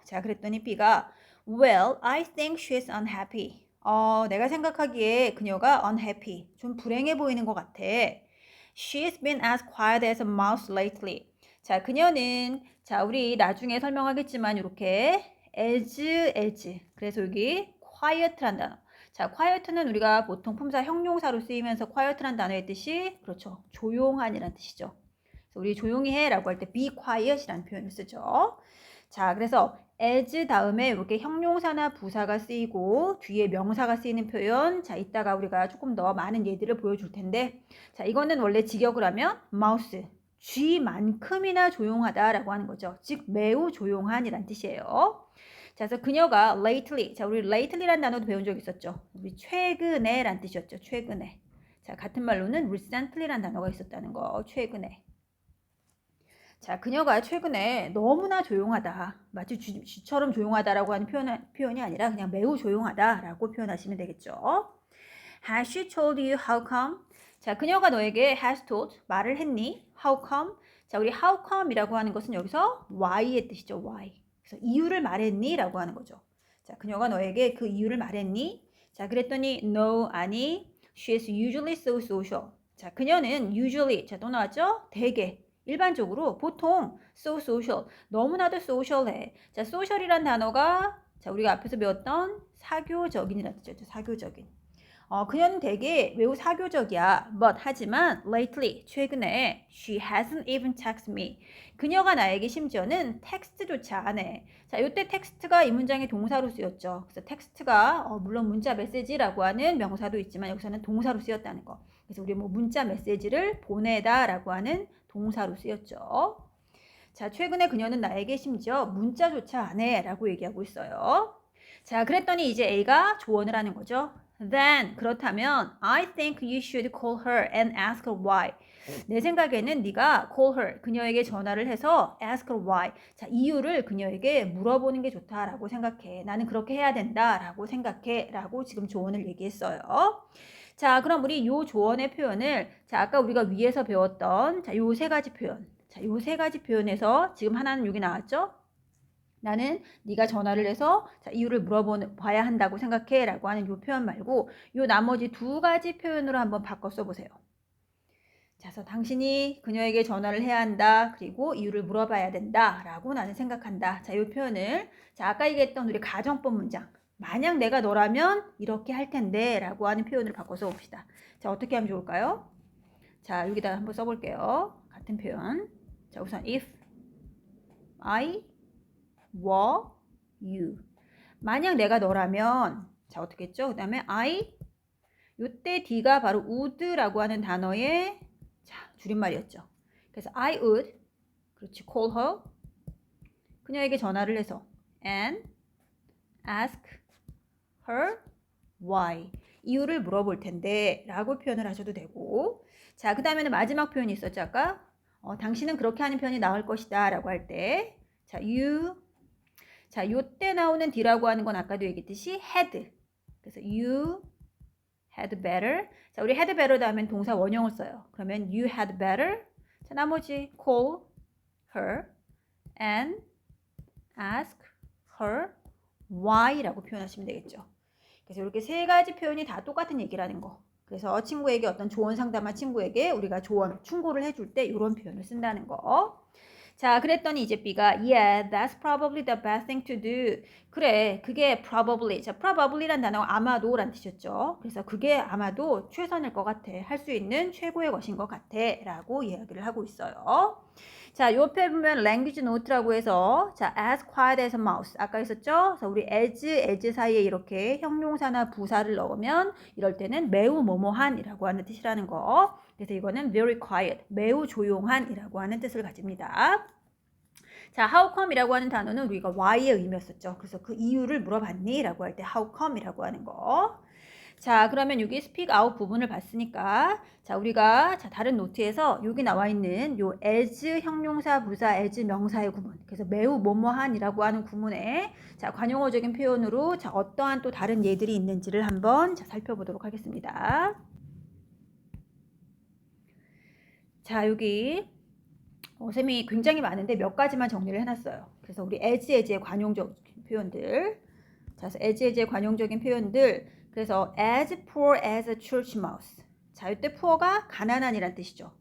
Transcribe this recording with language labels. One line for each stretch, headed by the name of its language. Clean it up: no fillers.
Korean: 자, 그랬더니 B가
English: Well, I think she's unhappy.
Korean: 내가 생각하기에 그녀가 unhappy. 좀 불행해 보이는 것 같아.
English: She's been as quiet as a mouse lately.
Korean: 자, 그녀는 자, 우리 나중에 설명하겠지만 이렇게 as. 그래서 여기 quiet란 단어. 자, quiet는 우리가 보통 품사 형용사로 쓰이면서 quiet란 단어의 뜻이 그렇죠. 조용한이란 뜻이죠. 그래서 우리 조용히 해라고 할 때 be quiet이라는 표현을 쓰죠. 자, 그래서 as 다음에 이렇게 형용사나 부사가 쓰이고 뒤에 명사가 쓰이는 표현. 자, 이따가 우리가 조금 더 많은 예들을 보여줄 텐데 자, 이거는 원래 직역을 하면 mouse, 쥐만큼이나 조용하다라고 하는 거죠. 즉 매우 조용한이란 뜻이에요. 자, 그래서 그녀가 lately. 자, 우리 lately라는 단어도 배운 적 있었죠. 우리 최근에란 뜻이었죠. 최근에. 자, 같은 말로는 recently라는 단어가 있었다는 거. 최근에. 자, 그녀가 최근에 너무나 조용하다. 마치 쥐처럼 조용하다라고 하는 표현이 아니라 그냥 매우 조용하다라고 표현하시면 되겠죠.
English: Has she told you how come?
Korean: 자, 그녀가 너에게
English: has told
Korean: 말을 했니?
English: How come?
Korean: 자, 우리 how come이라고 하는 것은 여기서 why의 뜻이죠. why. 그래서 이유를 말했니? 라고 하는 거죠. 자, 그녀가 너에게 그 이유를 말했니? 자, 그랬더니 no, 아니.
English: She is usually so social.
Korean: 자, 그녀는 usually, 자, 또 나왔죠? 대개, 일반적으로, 보통
English: so social,
Korean: 너무나도 social해. 자, social이란 단어가 자, 우리가 앞에서 배웠던 사교적인이라는 뜻이죠. 사교적인. 그녀는 되게 매우 사교적이야.
English: But
Korean: 하지만
English: lately
Korean: 최근에
English: she hasn't even texted me.
Korean: 그녀가 나에게 심지어는 텍스트조차 안 해. 자, 이때 텍스트가 이 문장의 동사로 쓰였죠. 그래서 텍스트가 물론 문자 메시지라고 하는 명사도 있지만 여기서는 동사로 쓰였다는 거. 그래서 우리 뭐 문자 메시지를 보내다라고 하는 동사로 쓰였죠. 자, 최근에 그녀는 나에게 심지어 문자조차 안 해라고 얘기하고 있어요. 자, 그랬더니 이제 A가 조언을 하는 거죠.
English: Then
Korean: 그렇다면
English: I think you should call her and ask her why.
Korean: 내 생각에는 네가
English: call her
Korean: 그녀에게 전화를 해서
English: ask her why.
Korean: 자, 이유를 그녀에게 물어보는 게 좋다라고 생각해. 나는 그렇게 해야 된다라고 생각해라고 지금 조언을 얘기했어요. 자, 그럼 우리 요 조언의 표현을 자, 아까 우리가 위에서 배웠던 자, 요 세 가지 표현. 자, 요 세 가지 표현에서 지금 하나는 여기 나왔죠? 나는 네가 전화를 해서 자, 이유를 물어봐야 한다고 생각해 라고 하는 이 표현 말고 이 나머지 두 가지 표현으로 한번 바꿔 써보세요. 자, 그래서 당신이 그녀에게 전화를 해야 한다. 그리고 이유를 물어봐야 된다. 라고 나는 생각한다. 자, 이 표현을 자, 아까 얘기했던 우리 가정법 문장. 만약 내가 너라면 이렇게 할 텐데 라고 하는 표현을 바꿔 써봅시다. 자, 어떻게 하면 좋을까요? 자, 여기다 한번 써볼게요. 같은 표현. 자, 우선
English: if I were you.
Korean: 만약 내가 너라면 자 어떻게 했죠? 그 다음에 I 요때 D가 바로 would라고 하는 단어의 자 줄임말이었죠. 그래서
English: I would
Korean: 그렇지
English: call her
Korean: 그녀에게 전화를 해서
English: and ask her why
Korean: 이유를 물어볼 텐데 라고 표현을 하셔도 되고 자 그 다음에는 마지막 표현이 있었죠. 아까 당신은 그렇게 하는 표현이 나올 것이다 라고 할 때 자 you 자, 요때 나오는 D라고 하는 건 아까도 얘기했듯이 had.
English: 그래서 you had better.
Korean: 자, 우리 had better 다음엔 동사 원형을 써요. 그러면
English: you had better.
Korean: 자, 나머지
English: call her and ask her why
Korean: 라고 표현하시면 되겠죠. 그래서 이렇게 세 가지 표현이 다 똑같은 얘기라는 거. 그래서 친구에게 어떤 조언 상담한 친구에게 우리가 조언, 충고를 해줄 때 이런 표현을 쓴다는 거. 자, 그랬더니 이제 B가
English: Yeah, that's probably the best thing to do.
Korean: 그래, 그게 probably. 자, probably란 단어가 아마도란 뜻이었죠. 그래서 그게 아마도 최선일 것 같아. 할 수 있는 최고의 것인 것 같아. 라고 이야기를 하고 있어요. 자, 옆에 보면 language note라고 해서 자,
English: as quiet as a mouse.
Korean: 아까 있었죠? 그래서 우리 as 사이에 이렇게 형용사나 부사를 넣으면 이럴 때는 매우 뭐뭐한이라고 하는 뜻이라는 거. 그래서 이거는
English: very quiet,
Korean: 매우 조용한이라고 하는 뜻을 가집니다. 자, how come이라고 하는 단어는 우리가 why의 의미였었죠. 그래서 그 이유를 물어봤니? 라고 할 때 how come이라고 하는 거. 자, 그러면 여기 speak out 부분을 봤으니까 자, 우리가 자, 다른 노트에서 여기 나와 있는 요 as 형용사, 부사, as 명사의 구문. 그래서 매우 뭐뭐한이라고 하는 구문에 자, 관용어적인 표현으로 자, 어떠한 또 다른 예들이 있는지를 한번 자, 살펴보도록 하겠습니다. 자, 여기 셈이 굉장히 많은데 몇 가지만 정리를 해놨어요. 그래서 우리 as의 관용적 표현들. 자, 그래서 as의 관용적인 표현들.
English: 그래서 as poor as a church mouse.
Korean: 자, 이때 poor가 가난한이란 뜻이죠.